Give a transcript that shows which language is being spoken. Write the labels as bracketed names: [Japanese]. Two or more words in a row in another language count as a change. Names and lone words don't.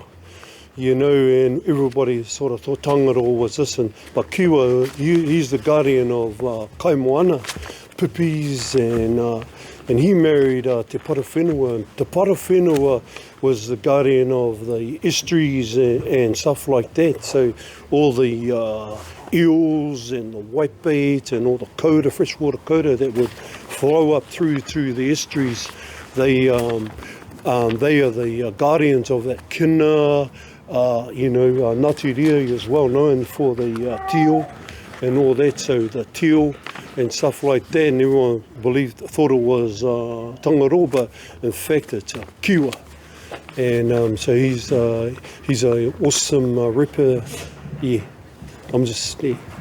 [English] You know, and everybody sort of thought Tangaro was this, but Kiwa, he's the guardian of Kaimoana, pipis, and he married Te Parawhenua, and Te Parawhenua was the guardian of the estuaries and stuff like that. So all the eels and the whitebait and all the koura, freshwater koura that would flow up through the estuaries, they are the guardians of that kina. Ngāti Ria is well known for the teal and all that, so the teal and stuff like that, and everyone thought it was Tangaro, but in fact it's a kiwa. And so he's a awesome ripper. Yeah, I'm just there.